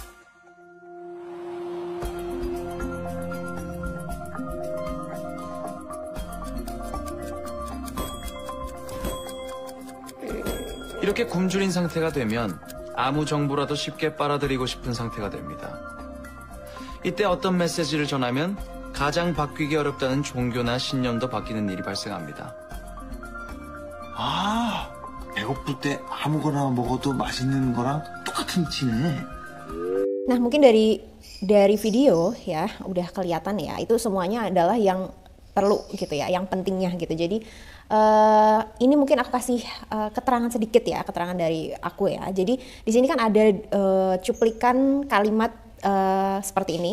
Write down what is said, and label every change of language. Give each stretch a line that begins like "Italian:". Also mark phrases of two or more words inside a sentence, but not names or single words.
Korean: 이렇게 굶주린 상태가 되면 아무 정보라도 쉽게 빨아들이고 싶은 상태가 됩니다. 이때 어떤 메시지를 전하면 가장 바뀌기 어렵다는 종교나 신념도 바뀌는 일이 발생합니다. 아, 배고플 때 아무거나 먹어도 맛있는 거랑 똑같은 이치네.
Indonesian: Nah, mungkin dari video ya udah kelihatan ya, itu semuanya adalah yang perlu gitu ya, yang pentingnya gitu. Jadi ini mungkin aku kasih keterangan sedikit ya, keterangan dari aku ya. Jadi di sini kan ada cuplikan kalimat seperti ini.